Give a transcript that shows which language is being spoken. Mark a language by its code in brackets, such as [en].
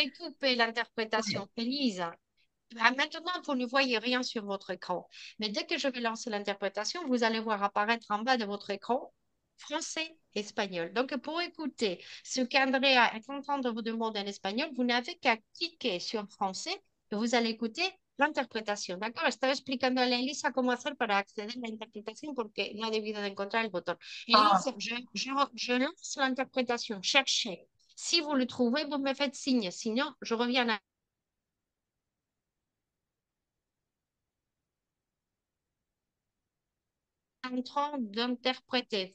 [fr] coupé l'interprétation. Elisa, maintenant, vous ne voyez rien sur votre écran. Mais dès que je vais lancer l'interprétation, vous allez voir apparaître en bas de votre écran français, espagnol. Donc, pour écouter ce qu'Andrea est en train de vous demander en espagnol, vous n'avez qu'à cliquer sur français et vous allez écouter l'interprétation. D'accord? [es] Estaba explicando a Elisa cómo hacer para acceder a la interpretación porque no ha debido de encontrar el botón. [fr] Elisa, je lance l'interprétation. Cherchez. Si vous le trouvez, vous me faites signe. Sinon, je reviens à en train d'interpréter.